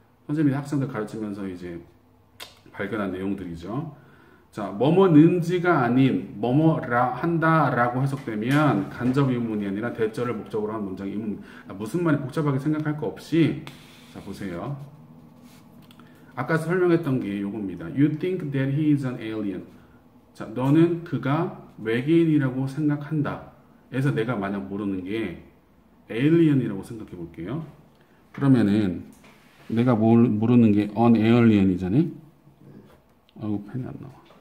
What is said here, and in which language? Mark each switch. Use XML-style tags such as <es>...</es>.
<ko>선생님이 학생들 가르치면서 이제 발견한 내용들이죠. 자, 뭐뭐는지가 아닌 뭐뭐라 한다라고 해석되면 간접 의문문이 아니라 대절을 목적으로 한 문장 의문문. 무슨 말이 복잡하게 생각할 거 없이 자 보세요. 아까 설명했던 게 요겁니다.</ko> <en>You think that he is an alien.</en> <ko>자, 너는 그가 외계인이라고 생각한다. 그래서 내가 만약 모르는 게 alien이라고 생각해 볼게요. 그러면은 내가 모르는 게 an alien이잖아요. 아이고 펜이 안 나와.</ko>